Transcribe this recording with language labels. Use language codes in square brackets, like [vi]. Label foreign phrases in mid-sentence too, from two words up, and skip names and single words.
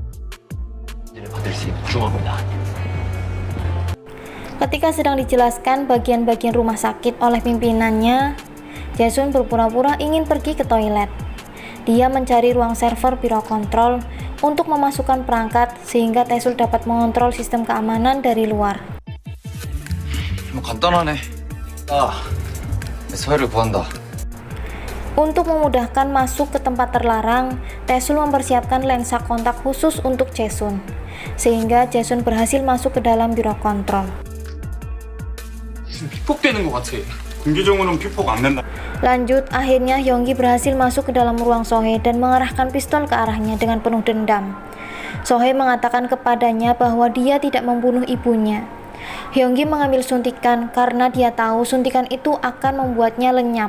[id] Ketika sedang dijelaskan bagian-bagian rumah sakit oleh pimpinannya, Jae-sun berpura-pura ingin pergi ke toilet. Dia mencari ruang server biro kontrol untuk memasukkan perangkat sehingga Taesul dapat mengontrol sistem keamanan dari luar. [ko] 간단하네. 소혜를 구한다. [id] Untuk memudahkan masuk ke tempat terlarang, Taesul mempersiapkan lensa kontak khusus untuk Jae-sun, sehingga Jae-sun berhasil masuk ke dalam biro kontrol. [ko] 피폭되는 것 같아. 공개적으로는 피폭 안 된다. [id] Lanjut, akhirnya Yonggi berhasil masuk ke dalam ruang Sohee dan mengarahkan pistol ke arahnya dengan penuh dendam. Sohee mengatakan kepadanya bahwa dia tidak membunuh ibunya. Yonggi mengambil suntikan karena dia tahu suntikan itu akan membuatnya lenyap.